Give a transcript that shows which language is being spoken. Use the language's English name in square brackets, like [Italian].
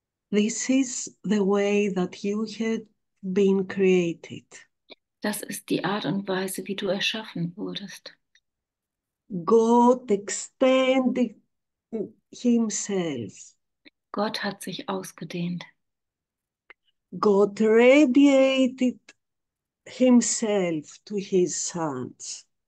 [English] This is the way that you had been created. [German] Das ist die Art und Weise, wie du erschaffen wurdest. [English] God extended himself. [German] Gott hat sich ausgedehnt. [English] God radiated himself to his sons.